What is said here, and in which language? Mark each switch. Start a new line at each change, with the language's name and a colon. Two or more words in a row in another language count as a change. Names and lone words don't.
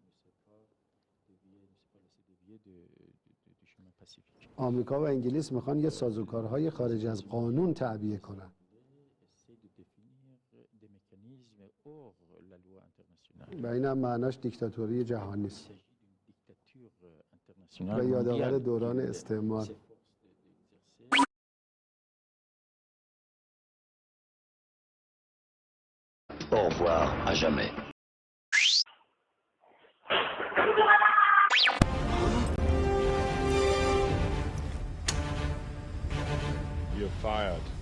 Persian: آمریکا و انگلیس میخوان یه سازوکارهای خارج از قانون تعبیه کنن. و این هم معناش دیکتاتوری جهانی است و یادآور دوران استعمار.
French: Au revoir à jamais.
English: You're fired.